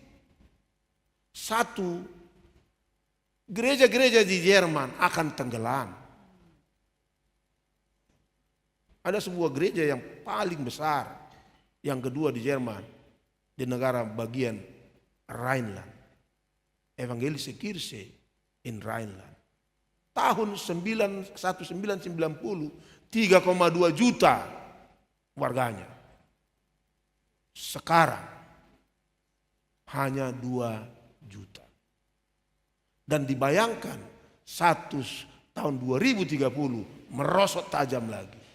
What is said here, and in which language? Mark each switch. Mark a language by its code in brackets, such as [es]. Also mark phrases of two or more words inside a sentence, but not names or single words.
[id] Satu, gereja-gereja di Jerman akan tenggelam. Ada sebuah gereja yang paling besar, yang kedua di Jerman, di negara bagian Rhineland. Evangelische Kirche in Rhineland. Tahun 1990, 3,2 juta warganya. Sekarang hanya 2 juta. Dan dibayangkan tahun 2030 merosot tajam lagi.